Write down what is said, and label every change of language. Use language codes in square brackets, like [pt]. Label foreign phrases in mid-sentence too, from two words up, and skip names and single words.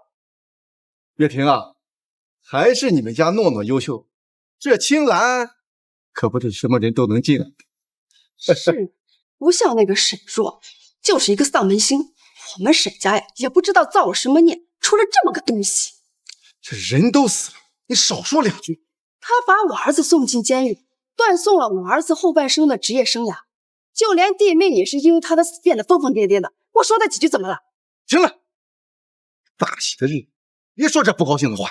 [zh] 月婷啊，還是你們家諾諾優秀，這青蘭可不是什麼人都能進。是，不像那個沈若，就是一個喪門星。我們沈家呀，也不知道造了什麼孽，出了這麼個東西。這人都死了，你少說兩句。他把我兒子送進監獄，斷送了我兒子後半生的職業生涯，就連弟妹也是因為他的死變得瘋瘋癲癲的。我說他幾句怎麼了？行了，大喜的日子，別說這不高興的話。